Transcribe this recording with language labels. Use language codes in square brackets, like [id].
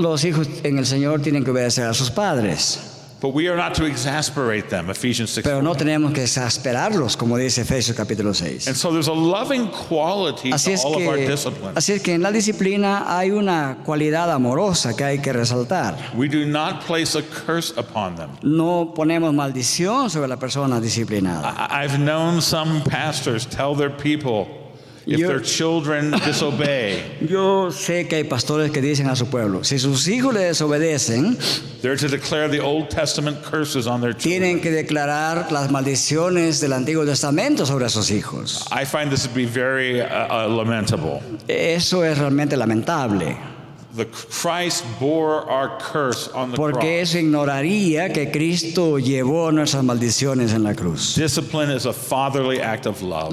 [es] Los hijos en el Señor tienen que obedecer a sus padres, [en] But we are not to exasperate them, Ephesians 6. [es] pero no tenemos que exasperarlos, como dice Efesios capítulo 6. [en] And so there's a loving quality [es] Así [en] to all of our discipline. [es] es que en la disciplina hay una cualidad amorosa que hay que resaltar. [en] We do not place a curse upon them. [es] No ponemos maldición sobre la persona disciplinada. [en] I've known some pastors tell their people if [es] Yo- [en] their children disobey, [es] Yo sé que hay pastores que dicen a su pueblo, si sus hijos le desobedecen, [en] they're to declare the Old Testament curses on their children. [es] tienen que declarar las maldiciones del Antiguo Testamento sobre sus hijos. [en] I find this to be very lamentable. [es] Eso es realmente lamentable, [en] The Christ bore our curse on the [es] porque [en] cross. [es] eso ignoraría que Cristo llevó nuestras maldiciones en la cruz. [en] Discipline is a fatherly act of love.